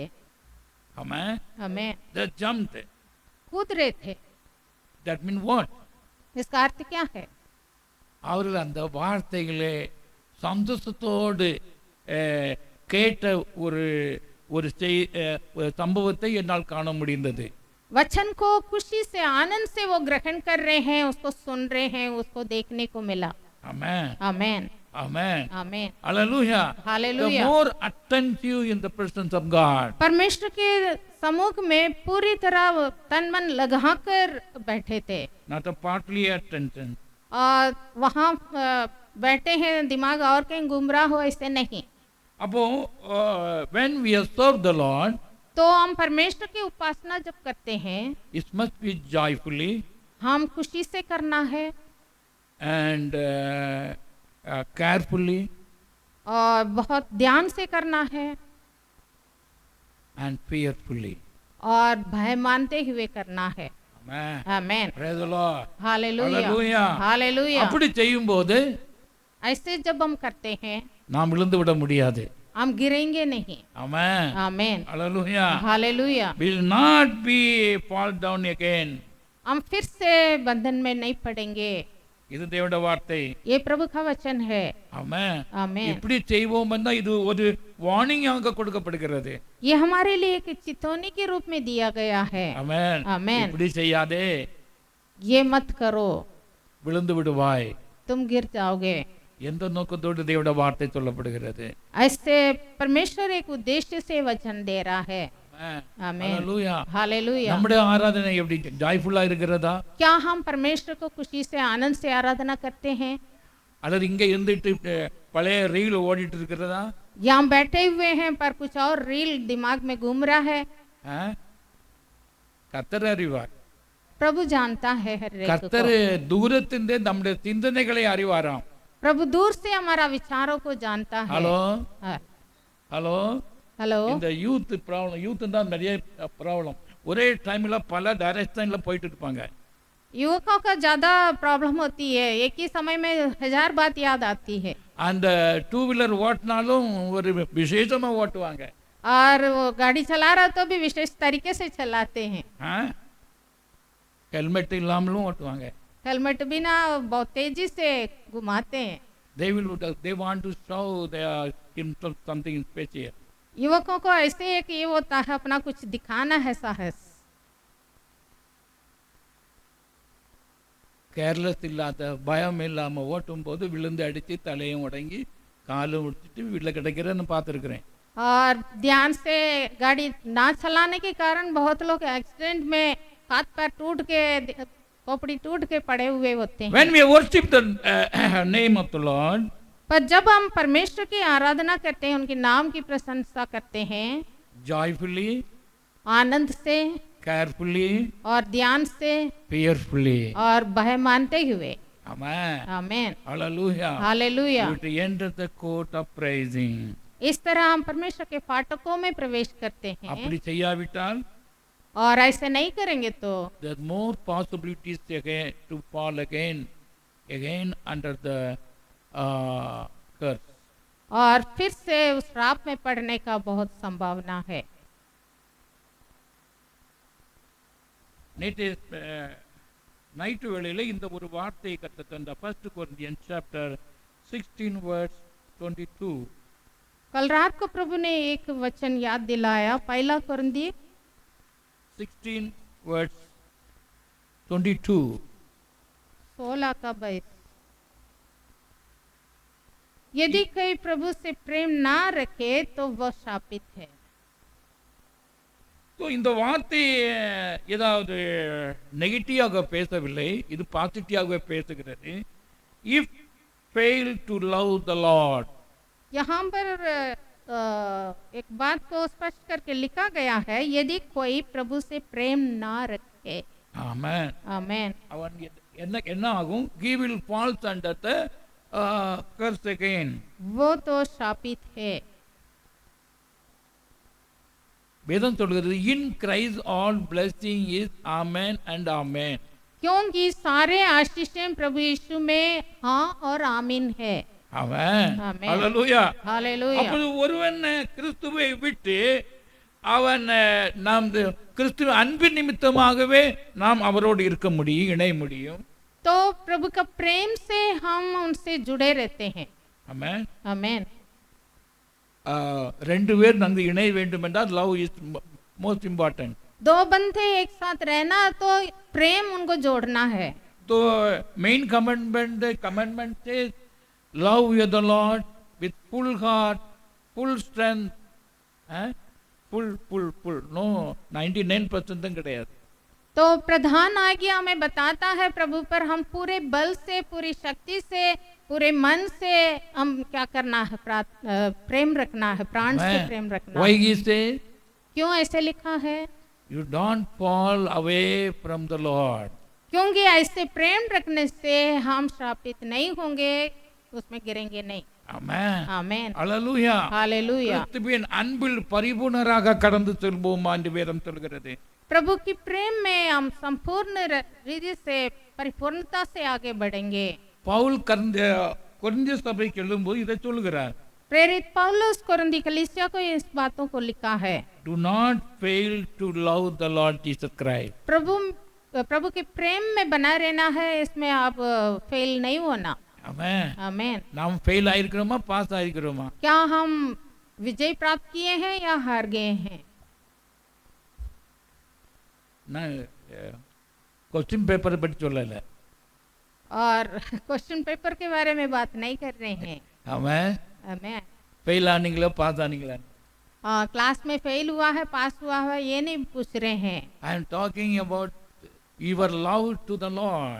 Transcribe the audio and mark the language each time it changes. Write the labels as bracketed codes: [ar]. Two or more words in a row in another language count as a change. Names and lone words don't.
[en] Amen. [hi] हमें [en] They jumped. [hi] कूद रहे थे। [en] That means what? [hi] इसका अर्थ क्या है? [ta] அவர்கள் அந்த வார்த்தைகளை சந்தோஷத்தோடு கேட்ட ஒரு ஒரு ஒரு சம்பவத்தை என்னால் காண முடிந்தது. [hi] वचन को खुशी से आनंद से वो ग्रहण कर रहे हैं, उसको सुन रहे हैं, उसको देखने को मिला। [en] Amen. [hi] आमेन [en] Amen. [hi] आमेन [en] Hallelujah. Hallelujah. The more attentive in the presence of God. [hi] परमेश्वर के सम्मुख में पूरी तरह तन मन लगाकर बैठे थे [en] Not a partly attention. [hi] और वहाँ बैठे हैं दिमाग और कहीं गुमराह हो ऐसे नहीं। [en] அப்போ when we have served the Lord, [hi] तो हम परमेश्वर की उपासना जब करते हैं [en] it must be joyfully [hi] हम खुशी से करना है [en] and carefully [hi] और बहुत ध्यान से करना है [en] and fearfully. [hi] और भय मानते हुए करना है। [en] Amen. [hi] आमेन [en] Praise the Lord. [hi] हालेलुया [en] Hallelujah. [hi] हालेलुया। [ta] அப்படி செய்யும்போது [hi] ऐसे जब हम करते हैं [ta] நாம் விழுந்து விட முடியாது. [hi] हम गिरेंगे नहीं। [en] Amen. [hi] आमेन [en] Hallelujah. [hi] हालेलुया। [en] Will not be fall down again. [hi] हम फिर से बंधन में नहीं पड़ेंगे। [ta] இது தேவனுடைய வார்த்தை. [hi] ये प्रभु का वचन है। [en] Amen. [hi] आमेन। [ta] இப்படி செய்வோம் என்றா இது ஒரு வார்னிங்காக கொடுக்கப்படுகிறது. [hi] ये हमारे लिए एक चेतावनी के रूप में दिया गया है। [en] Amen. [hi] आमेन। [ta] இப்படி செய்யாதே [hi] ये मत करो, [ta] விழுந்து விடுவாய். [hi] तुम गिर जाओगे। [ta] எந்த நோக்கத்தோடு தேவனுடைய வார்த்தை சொல்லப்படுகிறது? [hi] ऐसे परमेश्वर एक उद्देश्य से वचन दे रहा है। [en] Amen. [hi] आमेन [en] Hallelujah. [hi] हालेलुया। [ta] நம்முடைய ஆராதனை எப்படி ஜாய்ஃபுல்லா இருக்கிறதா? [hi] क्या हम परमेश्वर को खुशी से आनंद से आराधना करते हैं? [ta] அல்லது இங்க இருந்துட்டு பழைய ரீல் ஓடிட்டு இருக்கிறதா? [hi] यहाँ बैठे हुए हैं पर कुछ और रील दिमाग में घूम रहा है? [ta] கர்த்தர் அறிவார். [hi] प्रभु जानता है हर एक [ta] கர்த்தர் [hi] को। [ta] தூரத்திலிருந்து நம்முடைய சிந்தனைகளை அறிவாராம். [hi] प्रभु दूर से हमारा विचारों को जानता है। [ta] ஹலோ [hi] हाँ, [ta] ஹலோ [hi] हेलो। [ta] இந்த [en] youth problem youth [ta] தான் நிறைய ப்ராப்ளம். ஒரே டைம்ல பல டைரக்ஷன்ல போயிட்டு இருப்பாங்க. [hi] युवकों का ज्यादा प्रॉब्लम होती है, एक ही समय में 1000 बात याद आती है। [ta] அந்த [en] two wheeler [ta] ஓட்டினாலும் ஒரு விசேஷமா ஓட்டுவாங்க. [hi] और वो गाड़ी चला रहा तो भी विशेष तरीके से चलाते हैं। [ta] ஹெல்மெட் இல்லாமலும் ஓட்டுவாங்க. [hi] हेलमेट बिना बहुत तेजी से घुमाते हैं। [en] they want to show their something special. [hi] युवकों को ऐसे है कि ये होता है अपना कुछ दिखाना है साहस। [ta] கேர்லெஸ் இல்லாத பயம் இல்லாம ஓட்டும் போது விழுந்து அடிச்சு தலையும் உடங்கி காலும் உடிச்சிட்டு வீட்டில் கிடைக்கிறேன்னு பார்த்துருக்குறேன். [hi] और ध्यान से गाड़ी ना चलाने के कारण बहुत लोग एक्सीडेंट में हाथ पैर टूट के खोपड़ी टूट के पड़े हुए होते हैं। [en] When we worship the name of the Lord, [hi] पर जब हम परमेश्वर की आराधना करते हैं, उनके नाम की प्रशंसा करते हैं [en] joyfully, [hi] आनंद से [en] carefully, [hi] और ध्यान से [en] fearfully. [hi] और भय मानते हुए। [en] Amen. [hi] आमेन [en] Hallelujah. [hi] हालेलुया। [en] You to enter the court of praising. [hi] इस तरह हम परमेश्वर के फाटकों में प्रवेश करते हैं। [ta] அப்படி செய்யாவிட்டால் [hi] और ऐसे नहीं करेंगे तो [en] there are more possibilities again to fall again under the curse. [hi] और फिर से उस श्राप में पड़ने का बहुत संभावना है। [ta] நேற்று நைட்டு வேளையில இந்த ஒரு வார்த்தையை கற்றுத்தந்த [en] 1 Corinthians chapter 16 verse 22. [hi] कल रात को प्रभु ने एक वचन याद दिलाया, 1 कुरिन्थियों [en] 16 verse 22. [hi] 16 का 22। यदि कोई प्रभु से प्रेम ना रखे तो वह शापित है। [ta] ஸோ இந்த வார்த்தை ஏதாவது நெகட்டிவாக பேசவில்லை, இது பாசிட்டிவாகவே பேசுகிறது. [en] if fail to love the Lord, [hi] यहाँ पर एक बात को स्पष्ट करके लिखा गया है, यदि कोई प्रभु से प्रेम ना रखे। [ta] ஆமென். [hi] आमेन। [ta] அவன் என்ன ஆகும்? [en] he will falls under the curse again. [hi] वो तो शापित है। [ta] வேதம் சொல்கிறது [en] in Christ all blessing is amen and amen. [hi] क्योंकि सारे आशीषें प्रभु यीशु में हाँ और आमीन है। [en] Amen. Amen. Hallelujah. [hi] हालेलुया। [ta] அப்போது ஒருவன் கிறிஸ்துவை விட்டு அவன் நாம் கிறிஸ்துவ அன்பின் நிமித்தமாகவே நாம் அவரோடு இருக்க முடியும், இணைய முடியும். [hi] तो प्रभु का प्रेम से हम उनसे जुड़े रहते हैं। [en] Amen. [hi] आमेन। [ta] ரெண்டு பேர் நன்கு இணைய வேண்டும் என்றால் [en] love is most important. [hi] दो बंधे एक साथ रहना तो प्रेम उनको जोड़ना है। [en] तो main commandment से love you the Lord with full heart, full strength, full no 99% கிடையாது. [hi] तो प्रधान आज्ञा हमें बताता है प्रभु पर हम पूरे बल से, पूरी शक्ति से, पूरे मन से हम क्या करना है, प्रेम रखना है, प्राण से प्रेम रखना [en] Why [hi] है। [en] he say [hi] क्यों ऐसे लिखा है? [en] you don't fall away from the Lord. [hi] क्योंकि ऐसे प्रेम रखने से हम श्रापित नहीं होंगे, उसमें गिरेंगे नहीं। [en] Amen. [hi] आमेन। [en] Hallelujah. [hi] हालेलुया। [ta] கிறிஸ்துவின் அன்பில் பரிபூர்ணராக கடந்து செல்வோம் என்று வேதம் சொல்கிறது. [hi] प्रभु की प्रेम में हम संपूर्ण रीति से परिपूर्णता से आगे बढ़ेंगे। [ta] பவுல் கொரிந்திய சபைக்கு எழுதும்போது இதை சொல்கிறார். [hi] प्रेरित पौलुस कोरिन्थी कलीसिया को इस बातों को लिखा है। [en] Do not fail to love the Lord Jesus Christ. [hi] प्रभु के प्रेम में बना रहना है, इसमें आप फेल नहीं होना। [en] Amen. [hi] आमेन। [ta] நாம் ஃபெயில் ஆயிருக்கிறோமா, பாஸ் ஆயிருக்கிறோமா? [hi] क्या हम विजय प्राप्त किए हैं या हार गए हैं? [ta] நான் [en] question paper [ta] பற்றி சொல்லல. [hi] और [en] question paper [hi] के बारे में बात नहीं कर रहे हैं। [ta] ஆமென். [hi] आमेन। [ta] ஃபெயில் ஆனீங்களா, பாஸ் ஆனீங்களா? [hi] क्लास में फेल हुआ है, पास हुआ है, ये नहीं पूछ रहे हैं। [en] I am talking about your love to the Lord.